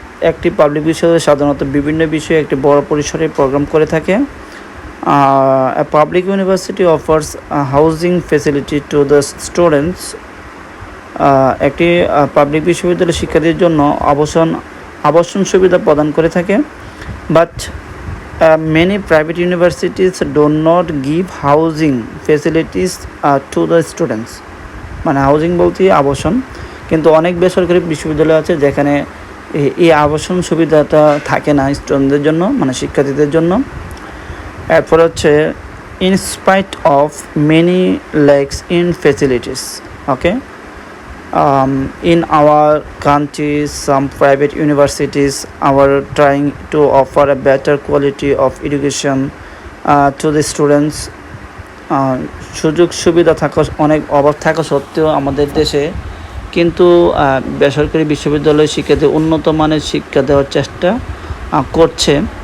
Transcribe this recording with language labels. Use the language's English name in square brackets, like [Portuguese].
[Bangla] একটি পাবলিক বিশ্ববিদ্যালয় সাধারণত বিভিন্ন বিষয়ে একটি বড় পরিসরে প্রোগ্রাম করে থাকে। [English] A public university offers housing facility to the students. [Bangla] একটি পাবলিক বিশ্ববিদ্যালয় শিক্ষার্থীদের জন্য আবাসন সুবিধা প্রদান করে থাকে। [English] But many private universities do not give housing facilities to the students. [Bangla] মানে হাউজিং বলতে আবাসন, কিন্তু অনেক বেসরকারি বিশ্ববিদ্যালয় আছে যেখানে এই আবাসন সুবিধাটা থাকে না স্টুডেন্টদের জন্য, মানে শিক্ষার্থীদের জন্য। এরপর হচ্ছে [English] in spite of many lacks in facilities. Okay, in our country some private universities are trying to offer a better quality of education to the students. [Bangla] সুযোগ সুবিধা থাকা অনেক অভাব থাকা সত্ত্বেও আমাদের দেশে কিন্তু বেসরকারি বিশ্ববিদ্যালয় শিক্ষার্থী উন্নত মানের শিক্ষা দেওয়ার চেষ্টা করছে।